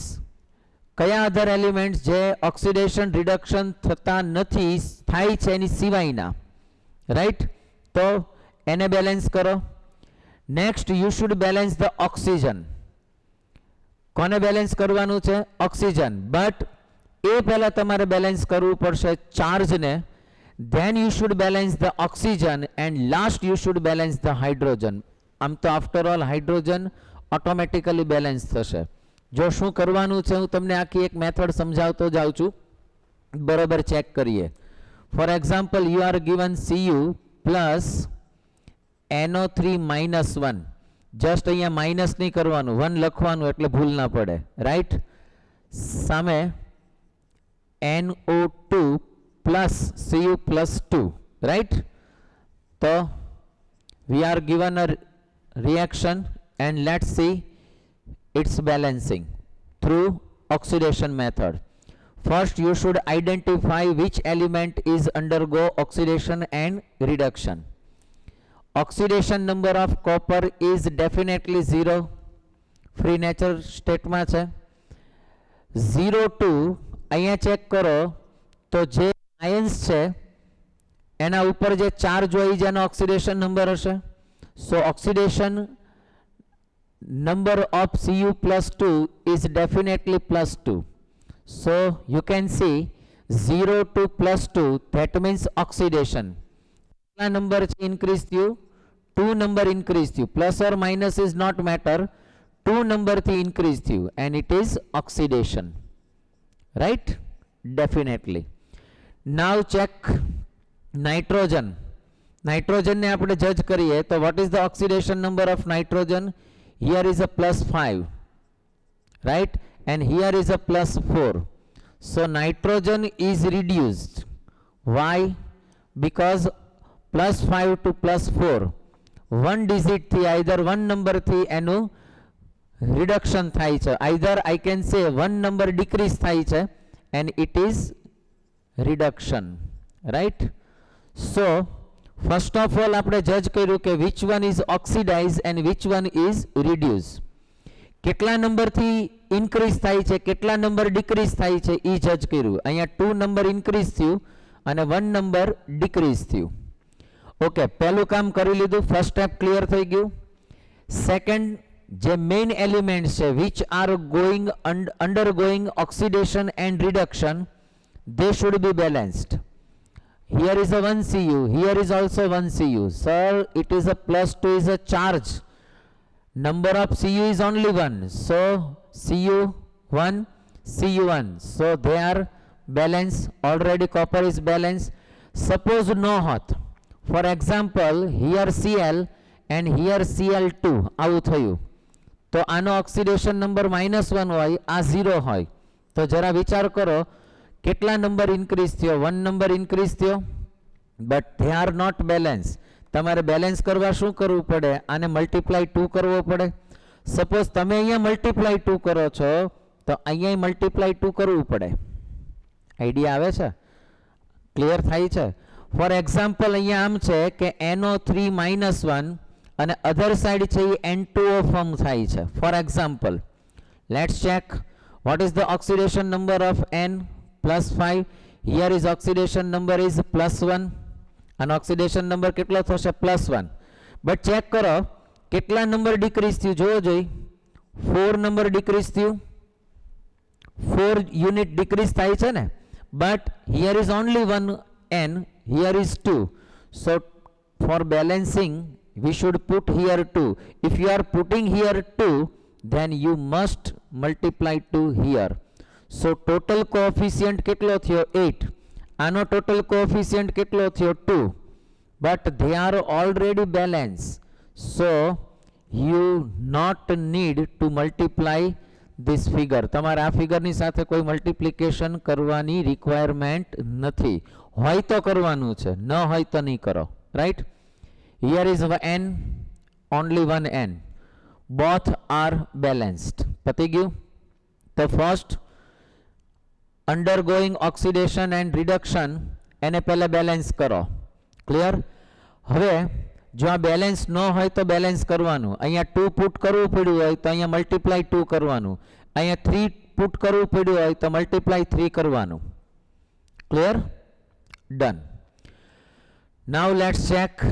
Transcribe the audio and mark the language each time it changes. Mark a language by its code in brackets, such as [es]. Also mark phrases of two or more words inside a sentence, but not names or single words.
[gu] કયા [en] other elements [gu] જે [en] oxidation reduction [gu] થતા નથી, થાય છે એની સિવાયના, રાઈટ. તો એને બેલેન્સ કરો. [en] next, you should balance the oxygen. [gu] કોને બેલેન્સ કરવાનું છે? ઓક્સિજન. બટ એ પહેલા તમારે બેલેન્સ કરવું પડશે ચાર્જને. [en] then you should balance the oxygen and last you should balance the hydrogen. [gu] આમ તો [en] after all hydrogen automatically balance થશે. [gu] જો શું કરવાનું છે હું તમને આખી એક મેથડ સમજાવતો જાઉં છું, બરોબર ચેક કરીએ. [en] for example, you are given Cu plus NO3 minus 1. [gu] જસ્ટ અહીંયા માઇનસ નહીં કરવાનું, 1 લખવાનું એટલે ભૂલ ના પડે, રાઈટ. [en] સામે NO2 plus Cu plus 2, right. So we are given a reaction and let's see its balancing through oxidation method. First, you should identify which element is undergo oxidation and reduction. Oxidation number of copper is definitely 0. Free nature state [gu] માં છે. 0 2 અહીંયા ચેક કરો તો જે આયન્સ છે એના ઉપર જે ચાર્જ હોય જેનો ઓક્સિડેશન નંબર હશે. [en] so oxidation number of Cu plus 2 is definitely plus 2. So you can see 0 to plus 2, that means oxidation. [gu] કેટલા નંબર ઇન્ક્રીઝ થયું? 2 નંબર ઇન્ક્રીઝ થયું. [en] plus or minus is not matter, 2 [gu] નંબરથી ઇન્ક્રીઝ થયું [en] and it is oxidation, right. Definitely. Now check nitrogen. Nitrogen [gu] ને આપણે જજ કરીએ તો [en] what is the oxidation number of nitrogen? Here is a plus 5, right, and here is a plus 4. So nitrogen is reduced. Why? Because plus 5 to plus 4, one digit થી either one number [gu] થી એનું [en] reduction [gu] થાય છે. [en] Either I can say one number decrease [gu] થાય છે [en] and it is reduction, right. So first of all [gu] આપણે જજ કર્યું કે [en] which one is oxidized and which one is reduced. [gu] કેટલા નંબરથી ઇન્ક્રીઝ થાય છે, કેટલા નંબર ડિક્રીઝ થાય છે એ જજ કર્યું. અહીંયા 2 નંબર ઇન્ક્રીઝ થયું અને 1 નંબર ડિક્રીઝ થયું. ઓકે, પહેલું કામ કરી લીધું, [en] first step [gu] ક્લિયર થઈ ગયું. સેકન્ડ, જે મેઇન એલિમેન્ટ્સ છે [en] which are undergoing oxidation and reduction, they should be balanced. Here is a 1 Cu, here is also 1 Cu. Sir, it is a plus 2 is a charge. Number of Cu is only 1. So Cu1, Cu1. So they are balanced. Already copper is balanced. Suppose no hot. For example, here Cl and here Cl2 [gu] આવું થયું તો આનો ઓક્સિડેશન નંબર -1 હોય, આ 0 હોય, તો જરા વિચાર કરો કેટલા નંબર ઇન્ક્રીઝ થયો? 1 નંબર ઇન્ક્રીઝ થયો, [en] but they are not balance. [gu] તમારે બેલેન્સ કરવા શું કરવું પડે? આને મલ્ટીપ્લાય 2 કરવો પડે. સપોઝ તમે અહીંયા મલ્ટીપ્લાય 2 કરો છો તો અહીંયા મલ્ટીપ્લાય 2 કરવું પડે. આઈડિયા આવે છે? ક્લિયર થાય છે? [en] for example [gu] અહીંયા આમ છે કે NO3 -1 અને [en] other side [gu] છે એ N2O ફોર્મ થાય છે. [en] for example let's check what is the oxidation number of N +5. here is oxidation number is +1 and oxidation number [gu] કેટલો થશે? [en] +1. [gu] બટ ચેક કરો કેટલા નંબર ડિક્રીઝ થયું જોવો જોઈ. 4 નંબર ડિક્રીઝ થયું, 4 યુનિટ ડિક્રીઝ થાય છે ને. [en] બટ here is only 1 N, here is 2. so for balancing we should put here 2. if you are putting here 2, then you must multiply 2 here. so total coefficient [gu] કેટલો થયો? [en] 8. [gu] આનો [en] total coefficient [gu] કેટલો થયો? 2. [en] but they are already balanced, so you not need to multiply this figure. [gu] તમારે આ ફિગરની સાથે કોઈ મલ્ટિપ્લિકેશન કરવાની રિક્વાયરમેન્ટ નથી. હોય તો કરવાનું છે, ન હોય તો નહીં કરો. રાઈટ? [en] here is n, only one n. both are balanced. [gu] પતી ગયું? તો ફર્સ્ટ [en] undergoing oxidation and reduction [gu] એને પહેલા બેલેન્સ કરો. ક્લિયર? હવે જો આ બેલેન્સ ન હોય તો બેલેન્સ કરવાનું. અહીંયા 2 પુટ કરવું પડ્યું હોય તો અહીંયા મલ્ટીપ્લાય 2 કરવાનું. અહીંયા 3 પુટ કરવું પડ્યું હોય તો મલ્ટીપ્લાય 3 કરવાનું. [en] Clear? Done. Now let's check.